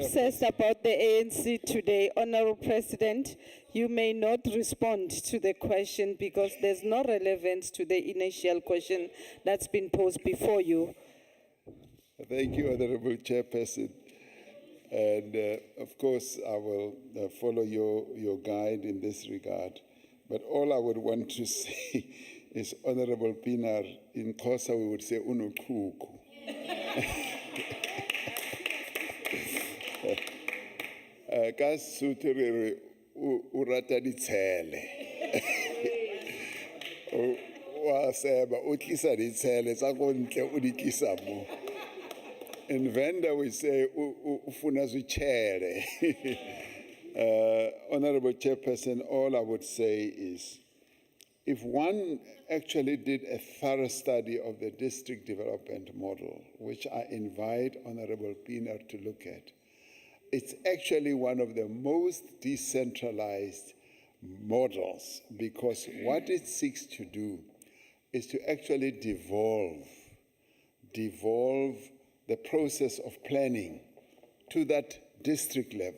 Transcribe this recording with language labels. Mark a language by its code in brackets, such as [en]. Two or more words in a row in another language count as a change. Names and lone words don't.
[en] obsessed about the ANC today. Honorable President, you may not respond to the question because there's no relevance to the initial question that's been posed before you. Thank you, Honorable Chairperson. And of course, I will follow your guide in this regard. But all I would want to say is, Honorable Pinar, in Xhosa we would say unokuku. [st] Ka Sotho re re o rata ditshele. Wa seba o tlisa ditshele tsa ko ntle o di tlisa mo. [en] In Venda we say [ve] ufuna zwitshele. [en] Honorable Chairperson, all I would say is, if one actually did a thorough study of the district development model, which I invite Honorable Pienaar to look at, it's actually one of the most decentralized models, because what it seeks to do is to actually devolve the process of planning to that district level.